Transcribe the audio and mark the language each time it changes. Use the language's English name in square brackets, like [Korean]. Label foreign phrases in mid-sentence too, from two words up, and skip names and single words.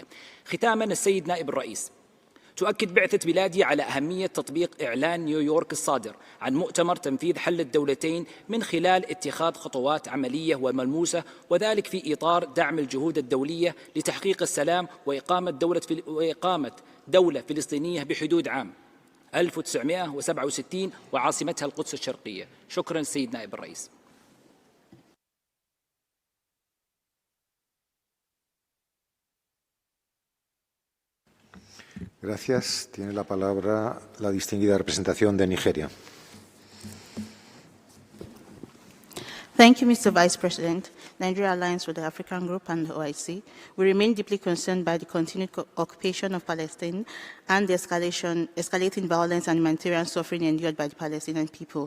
[Arabic] ختاما، السيد نائب الرئيس، تؤكد بعثة بلادي على أهمية تطبيق إعلان نيويورك الصادر عن مؤتمر تنفيذ حل الدولتين من خلال اتخاذ خطوات عملية وملموسة، وذلك في إطار دعم الجهود الدولية لتحقيق السلام وإقامة دولة فلسطينية بحدود عام 1967 وعاصمتها القدس الشرقية. شكرا السيد نائب الرئيس. [Spanish] Gracias. Tiene la palabra la distinguida representación de Nigeria. [English] Thank you, Mr. Vice President. Nigeria Alliance with the African Group and the OIC, we remain deeply concerned by the continued occupation of Palestine and the escalating violence and humanitarian suffering endured by the Palestinian people.